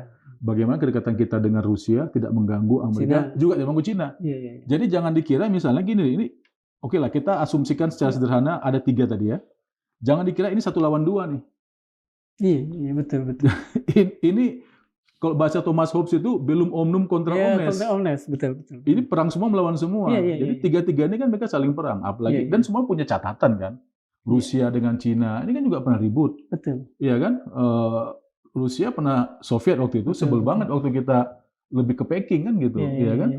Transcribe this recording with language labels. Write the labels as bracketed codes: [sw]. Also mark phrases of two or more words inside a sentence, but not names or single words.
[id] Bagaimana kedekatan kita dengan Rusia tidak mengganggu Amerika, juga tidak mengganggu Cina. Jadi jangan dikira misalnya gini, ini oke lah kita asumsikan secara sederhana ada 3 tadi ya. Jangan dikira ini 1 lawan 2 nih. Iya betul. Ini kalau bahasa Thomas Hobbes itu [la] bellum omnium contra omnes. Contra omnes, [id] betul. Ini perang semua melawan semua. Jadi 3-3 ini kan mereka saling perang, apalagi dan semua punya catatan kan. Rusia dengan Cina ini kan juga pernah ribut. Betul. Iya kan? Rusia pernah Soviet waktu itu sebel banget waktu kita lebih ke Peking kan gitu, iya kan?